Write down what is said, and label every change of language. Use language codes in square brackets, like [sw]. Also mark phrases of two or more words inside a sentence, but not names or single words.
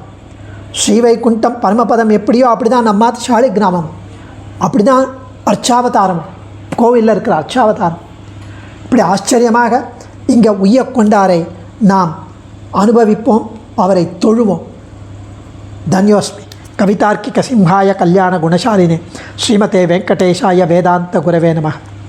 [ta] ஸ்ரீவைகுண்டம் பரமபதம் எப்படியோ அப்படி தான் நம்ம சாலிகிராமம், அப்படி தான் அர்ச்சாவதாரம், கோவிலில் இருக்கிற அர்ச்சாவதாரம். இப்படி ஆச்சரியமாக இங்கே உய்யக்கொண்டாரை நாம் அனுபவிப்போம், அவரை தொழுவோம். தன்யோஸ்மி. [sa] कवितार्किक सिंहाय कल्याण गुणशालिने श्रीमते वेङ्कटेशाय वेदान्त गुरवे नमः.